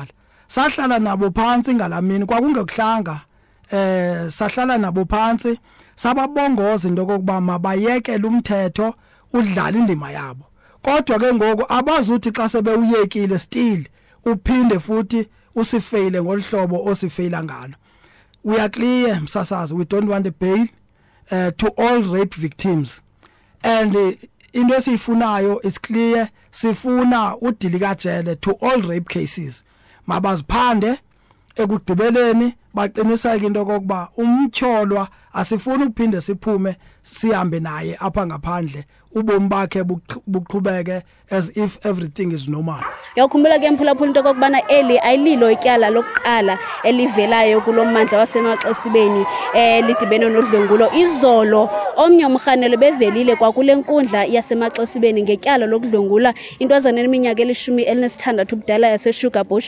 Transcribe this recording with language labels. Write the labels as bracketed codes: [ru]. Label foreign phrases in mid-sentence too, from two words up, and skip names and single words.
[xh] Sahlala nabo phansi ngalamini kwakungekuhlanga, sahlala nabo phansi sababongoza into kokuba mabayekele umthetho udlala indima yabo, kodwa ke ngoku abazuthi xa sebewuyekile still uphinde futhi usifeile ngolhlobo osifeila ngalo. [en] We are clear msasazi, we don't want a bail to all rape victims, and [xh] into esiyifunayo [en] is clear, [xh] sifuna udilikajele [en] to all rape cases. [xh] Mabaziphande ekugqibeleni baqiniseke into kokuba umtyholwa asifuni ukuphinde siphume sihambe naye apha ngaphandle ubomi bakhe buqhubeke [en] as if everything is normal. [xh] Yakhumbula ke mphulaphula into kokubana eli ayililo ityala lokuqala elivelayo kulommandla wasemaXesibeni lidibene nodlwengulo. Izolo omnye umkhanelo bevelile kwakule nkundla yasemaXesibeni ngetyala lokudlwengula intwazana eminyaka eli-16 ubudala yaseSugar Bush.